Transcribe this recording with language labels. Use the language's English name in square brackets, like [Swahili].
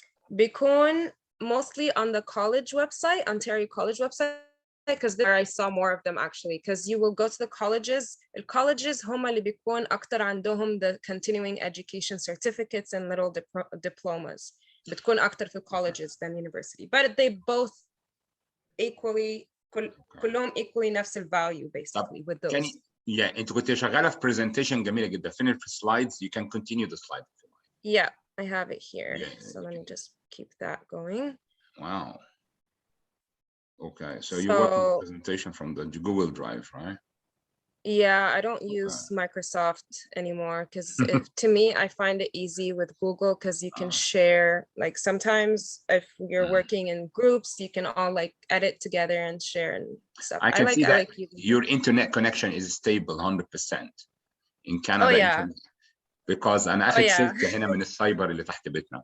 [Arabic] بيكون [English] mostly on the college website, Ontario College website, because there I saw more of them actually, because you will go to the colleges. [Arabic] الcolleges هم اللي بيكون أكتر عندهم [English] the continuing education certificates and little diplomas. [Arabic] بتكون أكتر في [English] colleges than university, but they both equally [Arabic] كلهم [English] equally [Arabic] نفس [English] value basically with those. [Arabic] Yeah, انت كنت شغاله في presentation جميله جدا. فين في slides? [English] You can continue the slide. Yeah, I have it here. Yeah, so let me just keep that going. Wow. Okay, so you work on the presentation from the Google Drive, right? Yeah, I don't use Microsoft anymore because to me, I find it easy with Google because you can share, like sometimes if you're working in groups, you can all like edit together and share and stuff. I can see that using your internet connection is stable 100% in Canada. Oh yeah. Because [Arabic] أنا أخذ سلك هنا من السايبر اللي تحت بيتنا.